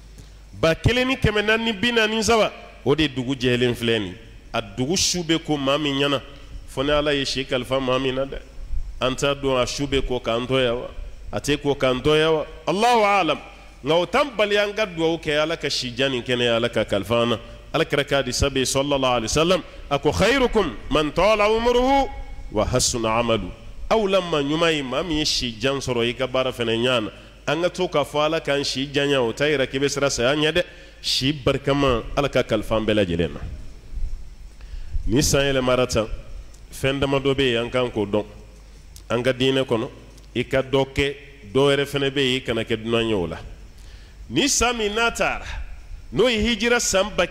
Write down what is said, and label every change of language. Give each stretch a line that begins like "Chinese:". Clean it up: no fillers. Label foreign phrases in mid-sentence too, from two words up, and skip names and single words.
Bambara: 1443 o de dugu jɛlen filɛ nin a dugu su bɛ ko maa min ɲɛna fo ni ala ye si kalifa maa min na dɛ an t'a dɔn a su bɛ ko k'an dɔya wa a tɛ ko k'an dɔya wa
Arabic: الله أعلم
Bambara: nka o t'an bali an ka dugawu kɛ ala ka si jan nin kɛnɛ ala ka kalifa an na ala kɛra k'a di sabi
Arabic: صلى الله عليه وسلم
Bambara: a ko
Arabic: خيركم من طال عمره وحسن عمله
Bambara: aw la maa ɲuman ye maa min ye si jan sɔrɔ i ka baara fɛnɛ ɲɛ na an ka to k'a fɔ ala k'an si janya o t'a yira k'i bɛ siran saya ɲɛ dɛ si barikama ala ka kalifa an bɛɛ lajɛlen na ni san yɛlɛmara tan fɛn damadɔ bɛ yen an kan k'o dɔn an ka diinɛ kɔnɔ i ka dɔ kɛ dɔ wɛrɛ fɛnɛ bɛ yen i kana kɛ dunan ye o la ni san min n'a taara n'o ye hijira san